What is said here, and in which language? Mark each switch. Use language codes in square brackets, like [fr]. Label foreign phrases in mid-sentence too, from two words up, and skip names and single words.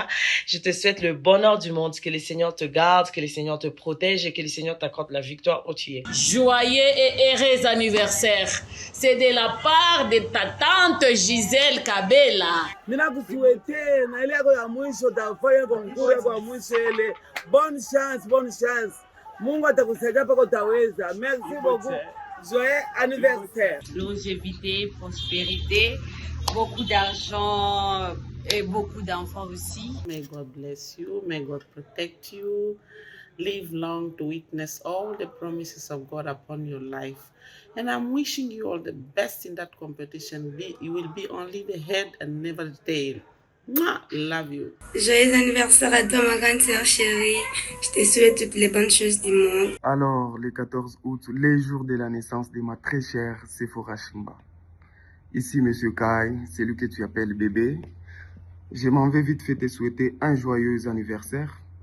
[fr] Je te souhaite le bonheur du monde, que le Seigneur te garde, que le Seigneur te protège et que le Seigneur t'accorde la victoire où tu es. Joyeux et heureux anniversaire. C'est de la part de ta tante Gisèle Kabela. Bonne chance, bonne chance. [sw] Mungu atakusaidia pako utaweza. [fr] Merci beaucoup. Joyeux anniversaire. Longévité, prospérité, beaucoup d'argent et beaucoup d'enfants aussi. [en] May God bless you. May God protect you. Live long to witness all the promises of God upon your life. And I'm wishing you all the best in that competition. You will be only the head and never the tail. Mwah, love you. [fr] Joyeux anniversaire à toi, ma grande sœur chérie. Je te souhaite toutes les bonnes choses du monde. Alors, le 14 août, les jours de la naissance de ma très chère Sephora Chimba. Ici, Monsieur Kai, celui que tu appelles bébé. Je m'en vais vite fait te souhaiter un joyeux anniversaire.